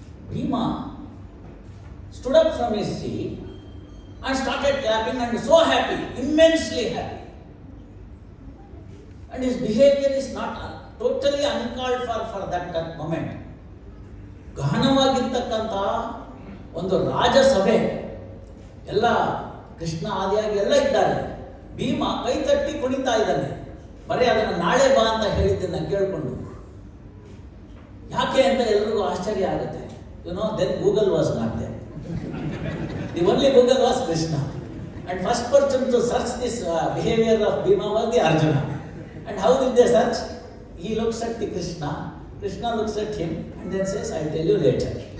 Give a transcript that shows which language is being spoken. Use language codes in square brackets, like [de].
[en] Bhima stood up from his seat and started clapping and so happy, immensely happy. And his behavior is not totally uncalled for that moment. [kn] ಗಹನವಾಗಿರ್ತಕ್ಕಂಥ ಒಂದು ರಾಜಸಭೆ ಎಲ್ಲ ಕೃಷ್ಣ ಆದಿಯಾಗಿ ಎಲ್ಲ ಇದ್ದಾರೆ. ಭೀಮ ಕೈ ತಟ್ಟಿ ಕುಣಿತಾ ಇದ್ದಾನೆ. ಬರೀ ಅದನ್ನು ನಾಳೆ ಬಾ ಅಂತ ಹೇಳಿದ್ದನ್ನು ಕೇಳಿಕೊಂಡು ಯಾಕೆ ಅಂತ ಎಲ್ರಿಗೂ ಆಶ್ಚರ್ಯ ಆಗುತ್ತೆ. [en] Then Google was not there. The only Google was Krishna. And first person to search this behavior of Bhima was the Arjuna. And how did they search? He looks at the Krishna looks at him and then says, I'll tell you later.